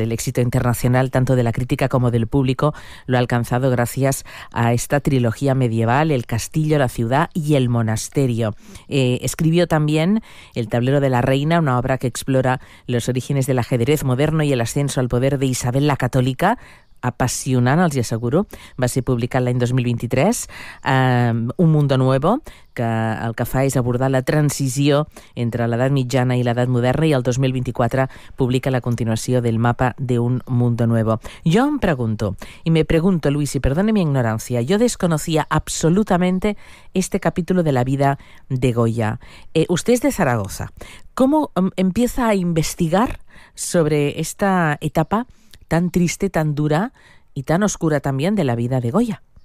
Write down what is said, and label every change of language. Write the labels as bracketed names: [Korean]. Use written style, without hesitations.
[Spanish] El éxito internacional, tanto de la crítica como del público, lo ha alcanzado gracias a esta trilogía medieval, El castillo, la ciudad y el monasterio. Escribió también El tablero de la reina, una obra que explora los orígenes del ajedrez moderno y el ascenso al poder de Isabel la Católica. [Catalan] Apassionant, els hi asseguro. Va ser publicat l'any 2023. Un mundo nuevo, que el que fa és abordar la transició entre l'edat mitjana i l'edat moderna, i el 2024 publica la continuació del mapa de un mundo nuevo. Jo em pregunto, i [Spanish] me pregunto, Luis, y perdone mi ignorancia, jo desconocía absolutamente este capítulo de la vida de Goya. Usted es de Zaragoza. ¿Cómo empieza a investigar sobre esta etapa tan triste, tan dura y tan oscura también de la vida de Goya?